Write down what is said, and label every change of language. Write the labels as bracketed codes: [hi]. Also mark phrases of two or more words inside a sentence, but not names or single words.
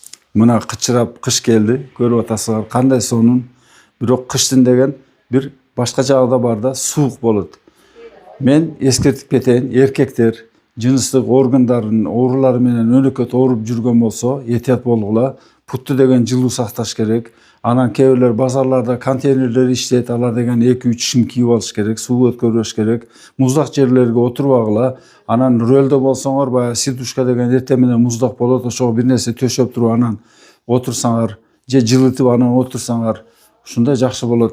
[ky] Мына кычырап кыш келди. Көрүп атасыңар кандай сонун. Бирок кыштын деген бир башка жагда бар да суук болот. Мен эскертип кетейин, эркектер жыныстык органдардын оорулары менен өнөкөт ооруп жүргөн болсо, этият болгула. Путту деген жылуу сакташ керек. Анан кээ бирлер базарларда контейнерлер иштейт, алар деген 2-3 шим кийип алыш керек, суу өткөрбөш керек. Муздак жерлерге отурбагыла. Анан рөлдө болсоңор, баягы сидушка деген эртең менен муздак болот, ошого бир нерсе төшөп туруп анан отурсаңар, же жылытып анан отурсаңар, ушундай жакшы болот.